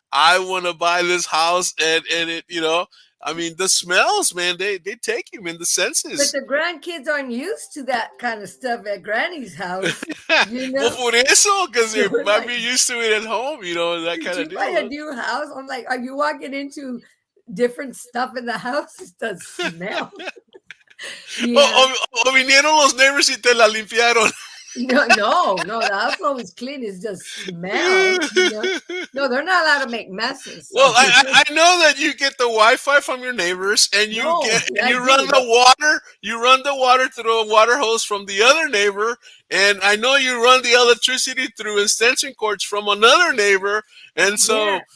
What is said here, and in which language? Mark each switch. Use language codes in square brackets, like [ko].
[en] I want to buy this house. And it, I mean, the smells, man, they take him in the senses. But the grandkids aren't used to that kind of stuff at Granny's house. Well, [es] por eso, [en] because they might be used to it at home, that kind of deal. Buy a new house? I'm like, are you walking into different stuff in the house? It does smell. [es] O vinieron los neighbors y te la limpiaron. [en] No, the house always clean. It's just smell. No, they're not allowed to make messes. So. Well, I know that you get the Wi-Fi from your neighbors, and you run the water. You run the water through a water hose from the other neighbor, and I know you run the electricity through extension cords from another neighbor, and so.